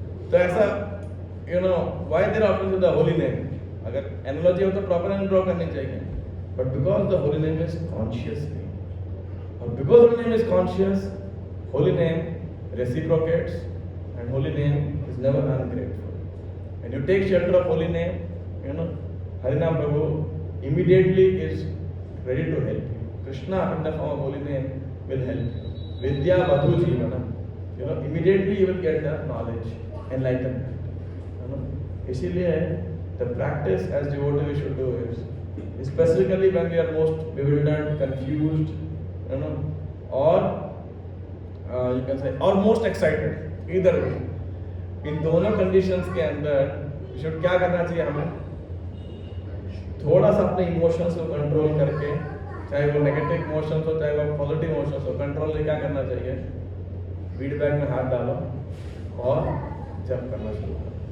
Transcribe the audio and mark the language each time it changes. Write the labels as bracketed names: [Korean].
[English] तो ऐसा you know why there offence with the holy name, [Hindi] अगर एनालॉजी हो तो प्रॉपर एनालॉजी ड्रॉ करनी चाहिए, [English] But because the holy name is consciously, और because holy name is conscious, holy name reciprocates, and holy name is never ungrateful. When you take shelter of holy name, you know, Harinam Prabhu immediately is ready to help you. Krishna in the form of holy name will help you. Vidya Vadhu Jeevanam. immediately you will get the knowledge, enlightenment. इसीलिए the practice as devotee we should do is, specifically when we are most bewildered, confused, or you can say, or most excited, either way. [Hindi] इन दोनों conditions के अंदर should क्या करना चाहिए हमें? थोड़ा सा अपने इमोशंस को कंट्रोल करके, चाहे वो नेगेटिव इमोशंस हो चाहे वो पॉजिटिव इमोशंस हो, कंट्रोल में क्या करना चाहिए? फीडबैक में हाथ डालो और जप करना शुरू करो.